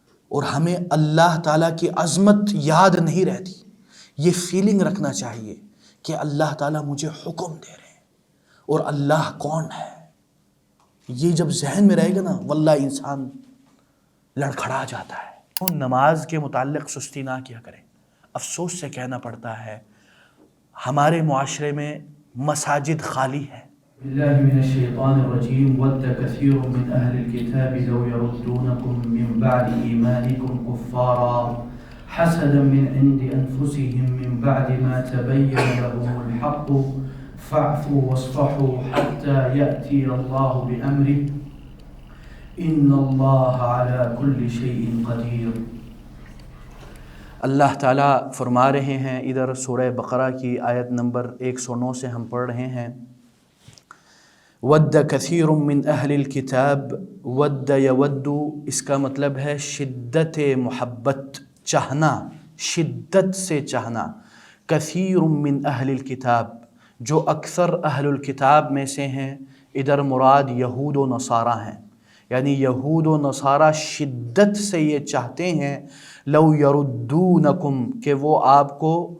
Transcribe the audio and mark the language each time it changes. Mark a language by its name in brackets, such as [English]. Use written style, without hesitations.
[Urdu] اور ہمیں اللہ تعالیٰ کی عظمت یاد نہیں رہتی۔ یہ فیلنگ رکھنا چاہیے کہ اللہ تعالیٰ مجھے حکم دے رہے ہیں اور اللہ کون ہے۔ یہ جب ذہن میں رہے گا نا، واللہ انسان لڑکھڑا جاتا ہے۔ نماز کے متعلق سستی نہ کیا کریں۔ افسوس سے کہنا پڑتا ہے ہمارے معاشرے میں مساجد خالی ہے۔ [Arabic] بالله من الشيطان الرجيم ود كثير من أهل الكتاب لو يردونكم من بعد إيمانكم كفارا حسدا من عند أنفسهم من بعد ما تبين لهم الحق فاعفوا واصفحوا حتى يأتي الله بأمره إن الله على كل شيء قدير۔ [Urdu] اللہ تعالیٰ فرما رہے ہیں ادھر سورہ بقرہ کی آیت نمبر 109 سے ہم پڑھ رہے ہیں، [Arabic] ود کثیر من اہل الکتاب، [Urdu] ود یود اس کا مطلب ہے شدت محبت، چاہنا، شدت سے چاہنا۔ [Arabic] کثیر من اہل الکتاب، [Urdu] جو اکثر اہل الکتاب میں سے ہیں، ادھر مراد یہود و نصارہ ہیں، یعنی یہود و نصارہ شدت سے یہ چاہتے ہیں [Arabic] لو یردونکم، [Urdu] کہ وہ آپ کو